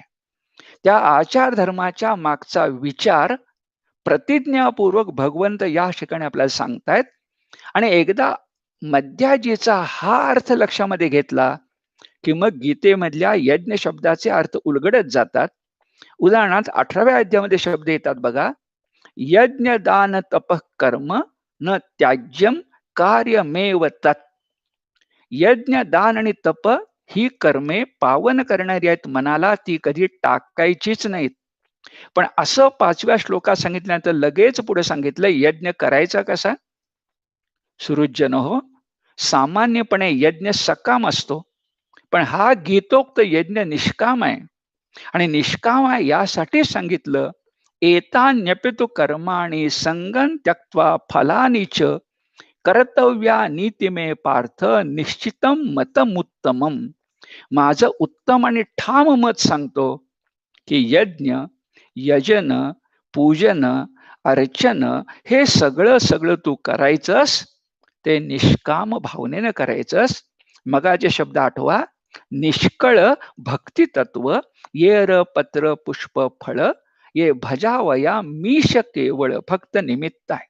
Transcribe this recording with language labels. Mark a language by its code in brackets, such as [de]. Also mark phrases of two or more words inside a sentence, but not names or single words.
[mr] त्या आचार धर्माच्या मागचा विचार प्रतिज्ञापूर्वक भगवंत या ठिकाणी आपल्याला सांगतायत. आणि एकदा मद्याजीचा हा अर्थ लक्षामध्ये घेतला की मग गीतेमधल्या यज्ञ शब्दाचे अर्थ उलगडत जातात. उदाहरणार्थ 18व्या अध्यायामध्ये शब्द येतात बघा, [sa] यज्ञ दान तप कर्म न त्याज्यम कार्यमेव तत्. [mr] यज्ञ दान आणि तप ही कर्मे पावन करणारी आहेत मनाला, ती कधी टाकायचीच नाहीत. पण असं 5व्या श्लोकात सांगितल्यानंतर लगेच पुढे सांगितलं यज्ञ करायचा कसा. सुहृदजन हो, सामान्यपणे यज्ञ सकाम असतो, पण हा गीतोक्त यज्ञ निष्काम आहे. आणि निष्काम आहे यासाठी सांगितलं, [sa] एतान्यपितु कर्माणि संगं त्यक्त्वा फलानीच कर्तव्या नीतिमे पार्थ निश्चितम मतमुत्तमम. [mr] माझं उत्तम आणि ठाम मत सांगतो की यज्ञ, यजन, पूजन, अर्चन हे सगळं सगळं तू करायचंस, ते निष्काम भावनेनं करायचंस. मगाचे शब्द आठवा, निष्कळ भक्ती तत्व, येर पत्र पुष्प फळ, ये भजावया मीश केवळ फक्त निमित्त आहे.